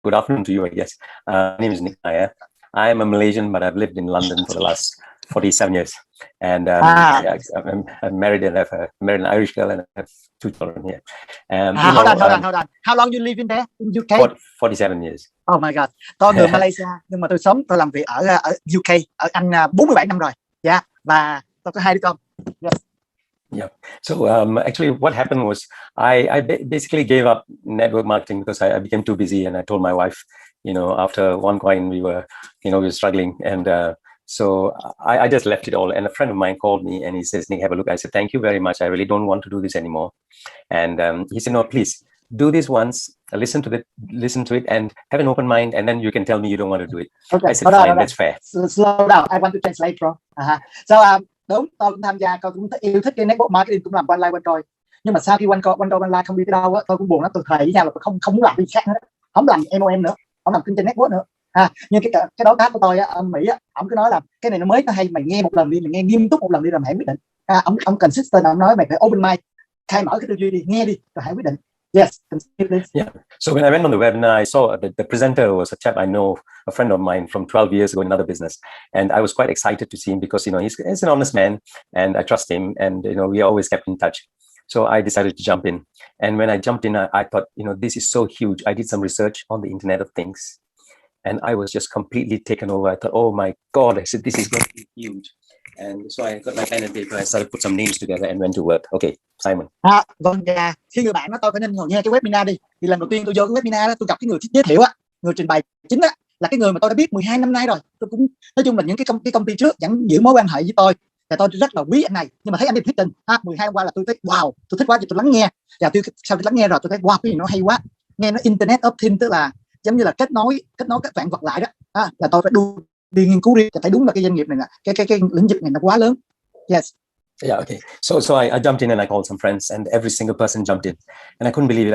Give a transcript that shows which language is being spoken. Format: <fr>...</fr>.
<en>good afternoon to you, I guess. My name is Nick Nair. I am a Malaysian, but I've lived in London for the last 47 years. And yeah, I'm married and I've married an Irish girl and I have 2 children here. Hold on. How long you live in there? In UK? 47 years. Oh my God.</en> <vi>Tôi người Malaysia nhưng mà tôi làm việc ở UK, ở Anh 47 năm rồi. Yeah. Và tôi có 2 đứa con. Yes.</vi> <en>Yeah. So actually what happened was I basically gave up network marketing because I became too busy, and I told my wife, after OneCoin we were struggling, and so I just left it all. And a friend of mine called me and he says, Nick, have a look. I said, thank you very much. I really don't want to do this anymore. And he said, no, please do this once, listen to it and have an open mind, and then you can tell me you don't want to do it. Okay. I said, fine, that's fair. Slow down. I want to translate, bro.</en> <vi>So đúng, tôi cũng tham gia, tôi cũng yêu thích cái network marketing, cũng làm online quanh. Nhưng mà sau khi quanh online không đi tới đâu á, tôi cũng buồn lắm. Tôi thề với nhau là tôi không muốn làm gì khác nữa, không làm MOM nữa, không làm kinh doanh network nữa. Nhưng cái đối tác của tôi á, ông Mỹ á, ông cứ nói là cái này nó mới, nó hay, mày nghe một lần đi, mày nghe nghiêm túc một lần đi rồi mày hãy quyết định. Ông consistent, ông nói mày phải</vi> <en>open mind,</en> <vi>khai mở cái tư duy đi, nghe đi rồi hãy quyết định.</vi> <en>Yes. Yeah. So when I went on the webinar, I saw the presenter was a chap I know, a friend of mine from 12 years ago in another business, and I was quite excited to see him because he's an honest man, and I trust him, and we always kept in touch. So I decided to jump in, and when I jumped in, I thought, this is so huge. I did some research on the Internet of Things, and I was just completely taken over. I thought, oh my God! I said, this is going to be huge. And so I got my pen and paper. I started put some names together and went to work. Okay, Simon.</en> <vi>Vâng, khi người bạn nói tôi phải nên ngồi nghe cái webinar đi. Thì lần đầu tiên tôi vô cái webinar đó, tôi gặp cái người giới thiệu á, người trình bày chính á, là cái người mà tôi đã biết 12 năm nay rồi. Tôi cũng nói chung là những cái công ty trước vẫn giữ mối quan hệ với tôi, và tôi rất là quý anh này. Nhưng mà thấy anh đi thuyết trình 12 năm qua là tôi thấy wow, tôi thích quá, thì tôi lắng nghe. Và sau khi lắng nghe rồi tôi thấy wow, cái gì nó hay quá. Nghe nó Internet of Things, tức là giống như là kết nối các vạn vật lại đó. Là tôi phải đi nghiên cứu đi, thấy đúng là cái doanh nghiệp này là cái lĩnh vực này nó quá lớn.</vi> <en>Yes. Yeah, okay. So I jumped in and I called some friends, and every single person jumped in, and I couldn't believe it.</en>